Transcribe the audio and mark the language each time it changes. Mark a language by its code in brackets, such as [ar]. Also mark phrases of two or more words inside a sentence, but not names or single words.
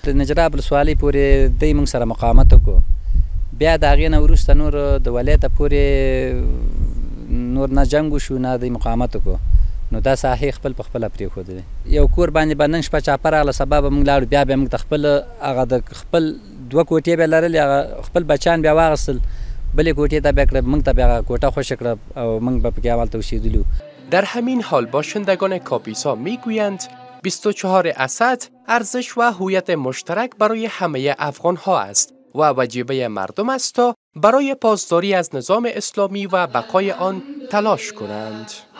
[ps] د نجراب ولسوالۍ پورې دی موږ سره مقاومت وکړو. بیا د هغې نه وروسته نور د ولایته پورې نور نه جنګ وشو نه دی مقاومت وکړو. نو دا ساحې خپل په خپله پرېښودلې. یو کور باندې به نن شپه چاپه راغله، سبا به موږ لاړو، بیا به موږ د خپل هغه د خپل 2 کوټې به لرلې، هغه خپل بچیان بیا واخیستل، بلې کوټې ته بیا کړه، موږ ته بیا هغه کوټه خوشې کړه او موږ به پکې همالته اوسېدلو. [fa] در همین حال باشندگان کاپیسا میگویند 24 اسد ارزش و هویت مشترک برای همه افغان ها است و واجبه مردم است تا برای پاسداری از نظام اسلامی و بقای آن تلاش کنند.